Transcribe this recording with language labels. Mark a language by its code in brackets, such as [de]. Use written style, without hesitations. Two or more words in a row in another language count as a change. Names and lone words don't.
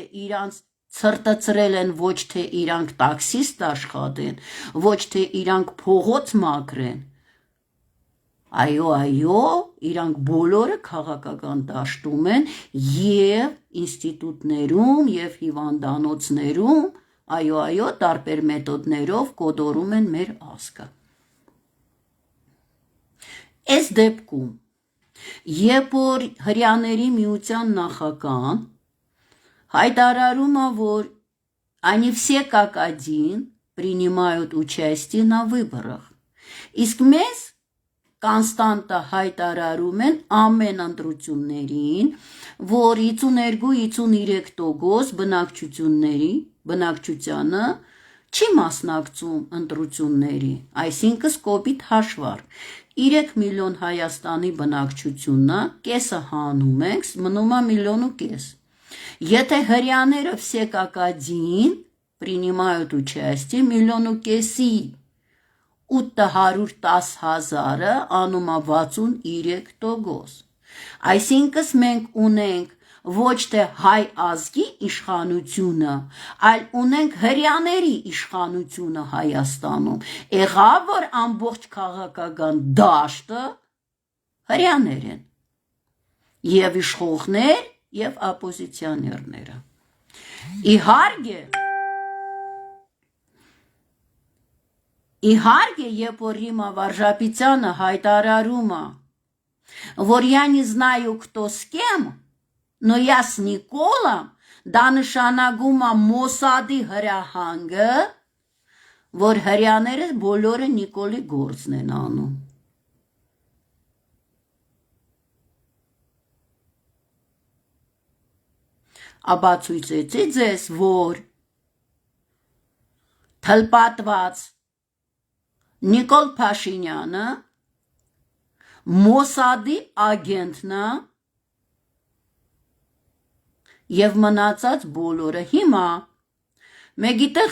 [hy] իրանց ցրտացրել են ոչ թե իրանք տաքսիստ աշխատեն, ոչ թե իրանք փողոց մաքրեն, Այո, իրանք բոլորը քաղաքական դաշտում են եւ ինստիտուտներում եւ հիվանդանոցներում, այո, տարբեր մեթոդներով կոդորում են մեր ազգը։ Այս դեպքում, երբ որ հրյաների միության նախագահան հայտարարում է, որ [ru] они все как один принимают участие на выборах, [hy] իսկ մեզ Կոնստանտը հայտարարում են ամեն ընտրություններին, որ 52-53% բնակչությանը չի մասնակցում ընտրությունների, այսինքն կոպիտ հաշվառ 3 միլիոն Հայաստանի բնակչությունը կեսը հանում ենք, մնում է 1,5 միլիոն։ Եթե հрьяաները [ru] все как один принимают участие [hy] 1,5 միլիոնի 810,000-ը անում է 63%։ Այսինքն մենք ունենք ոչ թե հայ ազգի իշխանությունը, այլ ունենք հрьяաների իշխանությունը Հայաստանում։ Եղավ որ ամբողջ քաղաքական դաշտը հрьяաներ են։ Եվ իշխողներ, եւ оппозиционерները։ Իհարկե, երբ որ Րիմա Վարժապետյանը հայտարարում է, որ [ru] я не знаю, кто с кем, но я с Николом, [hy] դա նշանակում է Մոսադի հրահանգը, որ հрьяաները բոլորը Նիկոլի գործն են անում։ Ապացույցեցի ձեզ, որ թլպատված Նիկոլ Փաշինյանը Մոսադի ագենտն է եւ մնացած բոլորը հիմա մեգիտեղ